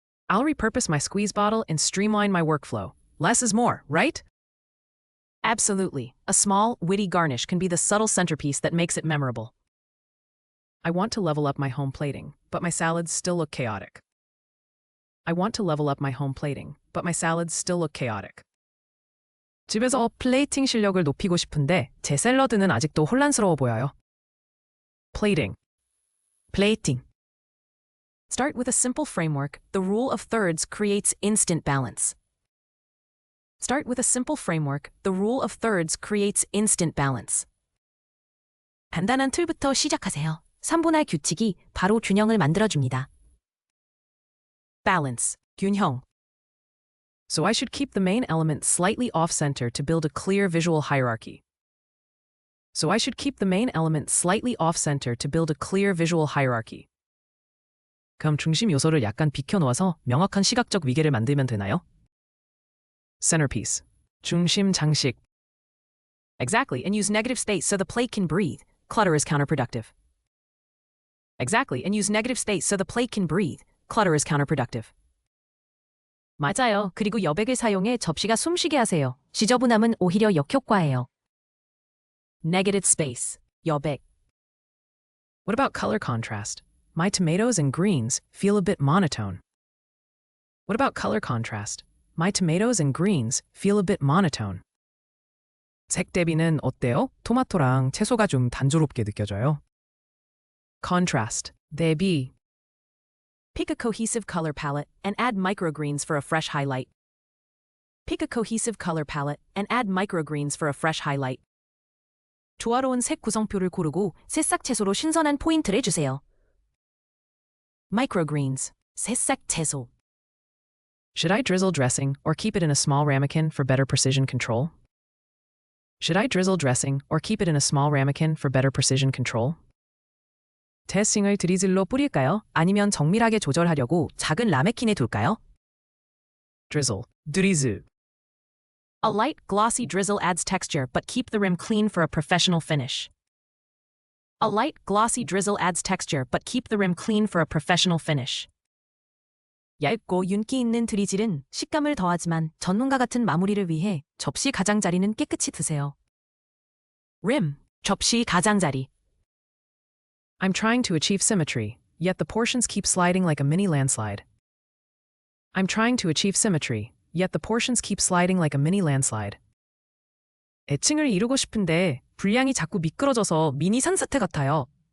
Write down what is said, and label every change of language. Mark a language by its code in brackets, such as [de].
[en] I'll repurpose my squeeze bottle and streamline my workflow. Less is more, right? Absolutely. A small, witty garnish can be the subtle centerpiece that makes it memorable. I want to level up my home plating, but my salads still look chaotic. I want to level up my home plating, but my salads still look chaotic. [ko] 집에서 플레이팅 실력을 높이고 싶은데 제 샐러드는 아직도 혼란스러워 보여요. [en] Plating. Plating. Start with a simple framework. The rule of thirds creates instant balance. Start with a simple framework. The rule of thirds creates instant balance. [ko] 간단한 툴부터 시작하세요. 3분할 규칙이 바로 균형을 만들어줍니다. [en] Balance. [ko] 균형. [en] So I should keep the main element slightly off-center to build a clear visual hierarchy. So I should keep the main element slightly off-center to build a clear visual hierarchy. [ko] 그럼 중심 요소를 약간 비켜놓아서 명확한 시각적 위계를 만들면 되나요? [en] Centerpiece. [ko] 중심 장식. [en] Exactly, and use negative space so the plate can breathe. Clutter is counterproductive. Exactly, and use negative space so the plate can breathe. Clutter is counterproductive. [ko] 맞아요. 그리고 여백을 사용해 접시가 숨쉬게 하세요. 지저분함은 오히려 역효과예요. [en] Negative space. [ko] 여백. [en] What about color contrast? My tomatoes and greens feel a bit monotone. What about color contrast? My tomatoes and greens feel a bit monotone. [ko] 색 대비는 어때요? 토마토랑 채소가 좀 단조롭게 느껴져요. [en] Contrast. [ko] 대비. [en] Pick a cohesive color palette and add microgreens for a fresh highlight. Pick a cohesive color palette and add microgreens for a fresh highlight. [ko] 조화로운 색 구성표를 고르고 새싹 채소로 신선한 포인트를 주세요. Microgreens, 새싹 채소. [en] Should I drizzle dressing or keep it in a small ramekin for better precision control? Should I drizzle dressing or keep it in a small ramekin for better precision control? [ko] 드레싱을 드리즐로 뿌릴까요? 아니면 정밀하게 조절하려고 작은 라메킨에 둘까요? [en] Drizzle, 드리즐. A light, glossy drizzle adds texture, but keep the rim clean for a professional finish. A light, glossy drizzle adds texture, but keep the rim clean for a professional finish. [ko] 얇고 윤기 있는 드리즐은 식감을 더하지만 전문가 같은 마무리를 위해 접시 가장자리는 깨끗이 드세요. Rim, 접시 가장자리. [en] I'm trying to achieve symmetry, yet the portions keep sliding like a mini landslide. I'm trying to achieve symmetry, yet the portions keep sliding like a mini landslide. [ko] 애칭을 이루고 싶은데 분량이 자꾸 미끄러져서 미니 산사태 같아요.